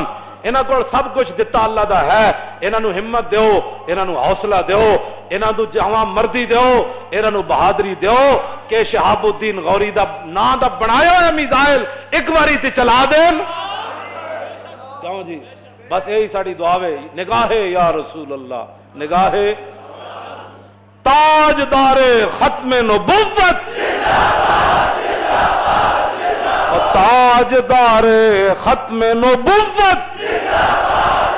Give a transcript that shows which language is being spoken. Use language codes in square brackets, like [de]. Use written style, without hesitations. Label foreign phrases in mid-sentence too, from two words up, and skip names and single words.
[pa] انہاں کو سب کچھ دتا اللہ دا ہے, انہاں نو ہمت دیو, انہاں نو حوصلہ دیو, انہاں نو جواں مردی دیو, انہاں نو بہادری دیو کہ شہاب الدین غوری دا نا دا بنایا ہویا میزائل ایک باری تے چلا دین. [ur] کیوں جی؟ بس یہی ساری دعا ہے. نگاہ [ar] یا رسول اللہ, [ur] نگاہ تاجدار ختم نبوت, تاجدار ختم نبوت,